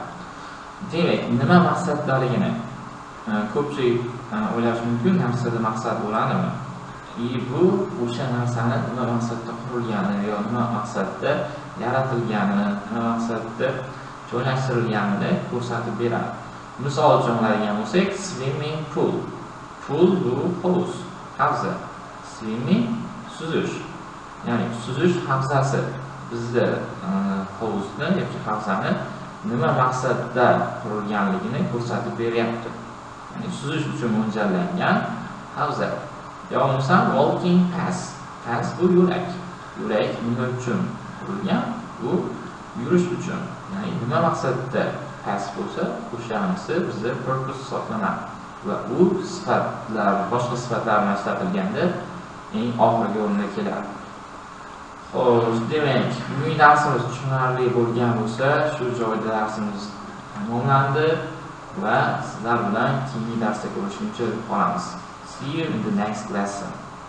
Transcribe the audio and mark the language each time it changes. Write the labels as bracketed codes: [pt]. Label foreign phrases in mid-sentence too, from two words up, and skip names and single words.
[uz] Demak, nima maqsaddaligini ko'pchilik o'ylashi mumkin, narsada maqsad bo'ladimi? Bu o'sha narsani nima maqsadda qurilgani yo nima maqsadda yaratilgani, nima maqsadda joylashtirilganini ko'rsatib beradi. Misol uchun oladigan bo'lsak, [en] swimming pool. [uz] Pool bu hovuz, havza. Swimming suzish. Ya'ni suzish havzasi. Bizda hovuzni yoki havzani nima maqsadda qurilganligini ko'rsatib beryapti. Ya'ni suzish uchun mo'ljallangan havza. Yo bo'lmasam [en] walking path. [uz] Path bu yo'lak. Yo'lak nima uchun qurilgan? Bu yurish uchun. Ya'ni nima maqsadda path bo'lsa, o'shanisi bizda purpose hisoblanadi. Va u sifatlar, boshqa sifatlar bilan ishlatilganda eng oxirgi o'rinda keladi. Xo'sh, demak, bugungi darsimiz tushunarli bo'lgan bo'lsa, shu joyda darsimiz tamomlandi va sizlar bilan keyingi darsda ko'rishguncha qolamiz. [en] See you in the next lesson.